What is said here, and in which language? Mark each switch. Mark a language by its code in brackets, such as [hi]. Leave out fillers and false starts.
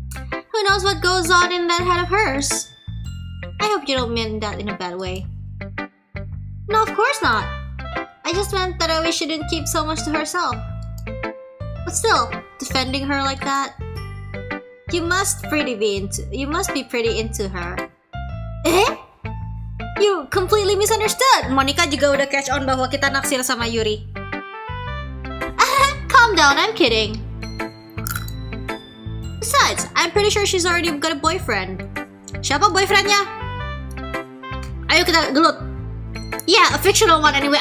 [en] Who knows what goes on in that head of hers? I hope you don't mean that in a bad way. No, of course not. I just meant that I shouldn't keep so much to herself. But still, defending her like that, you must be pretty into her. Eh? You completely misunderstood. [id] Monica juga udah [en] catch on [id] bahwa kita naksir sama Yuri. [en] Calm down, I'm kidding. Besides, I'm pretty sure she's already got a boyfriend. [id] Siapa boyfriendnya? Ayo kita gelut. [en] Yeah, a fictional one anyway.